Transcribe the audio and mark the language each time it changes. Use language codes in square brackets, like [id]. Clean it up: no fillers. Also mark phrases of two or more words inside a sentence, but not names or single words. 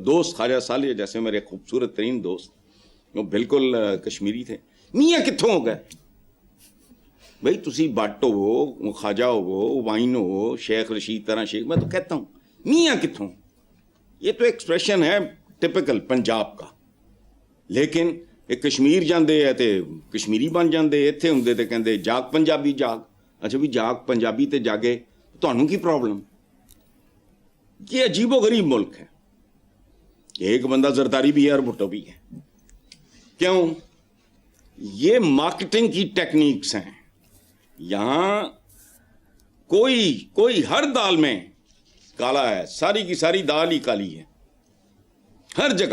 [ur] دوست خواجہ صالح جیسے میرے خوبصورت ترین دوست, وہ بالکل کشمیری تھے. [pa] میاں کتوں ہو گئے بھائی؟ تسی بٹ ہو, خواجہ ہو, وائن ہو, شیخ رشید طرح شیخ, [ur] میں تو کہتا ہوں [pa] میاں کتوں. [ur] یہ تو ایکسپریشن ہے ٹپکل پنجاب کا. [pa] لیکن ایک کشمیر جاندے ہے تے کشمیری بن جاندے, ایتھے ہوندے تے کہندے جاگ پنجابی جاگ. اچھا بھی جاگ پنجابی تے جاگے, تانوں کی پرابلم؟ [ur] یہ عجیب و غریب ملک ہے. ایک بندہ زرداری بھی ہے اور بھٹو بھی ہے. کیوں؟ یہ مارکیٹنگ کی ٹیکنیکس ہیں. یہاں کوئی ہر دال میں کالا ہے, ساری کی ساری دال ہی کالی ہے ہر جگہ.